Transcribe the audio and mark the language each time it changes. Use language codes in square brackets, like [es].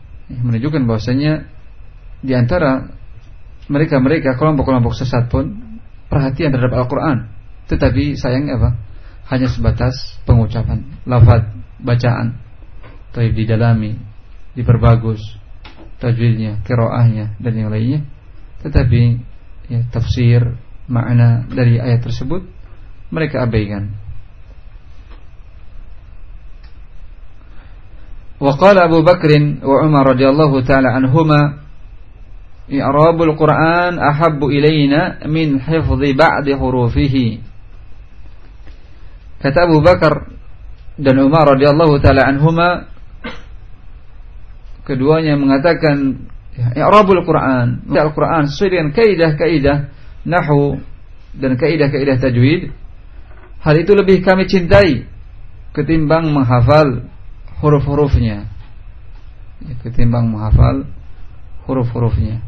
[id] Menunjukkan bahwasanya di antara mereka-mereka, kelompok-kelompok sesat pun perhatian terhadap Al-Quran, tetapi sayang apa, hanya sebatas pengucapan, lafaz bacaan, tapi didalami, diperbagus tajwidnya, qiraahnya dan yang lainnya, tetapi ya, tafsir makna dari ayat tersebut mereka abaikan. [ar] وقال أبو بكر وعمر رضي الله تعالى عنهما إعراب القرآن أحب إلينا من حفظ بعض حروفه. [id] Kata Abu Bakar dan Umar [ar] رضي الله تعالى عنهما, [id] keduanya mengatakan [ar] إعراب القرآن, [id] membaca Al-Quran sesuai dengan kaidah-kaidah nahu dan kaidah-kaidah tajwid, hal itu lebih kami cintai ketimbang menghafal huruf-hurufnya, ketimbang menghafal huruf-hurufnya.